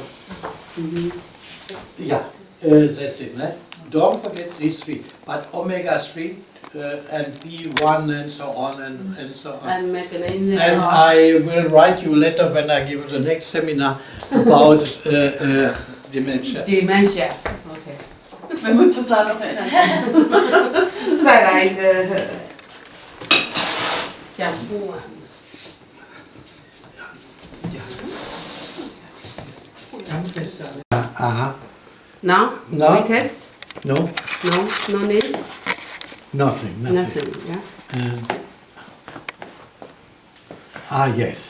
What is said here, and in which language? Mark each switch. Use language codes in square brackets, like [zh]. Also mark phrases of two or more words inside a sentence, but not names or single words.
[en] Yeah, that's it. Right? Don't forget these three. But omega 3 and B1 and so on and so on. and magnesium. And I will write you a letter when I give the next seminar about dementia. Dementia. Okay. [de] Wir müssen bis dahin noch erinnern. [zh] 再来一个，讲不完。 [en] Now? No. We test? No, No need? nothing. Nothing, yeah? Yes.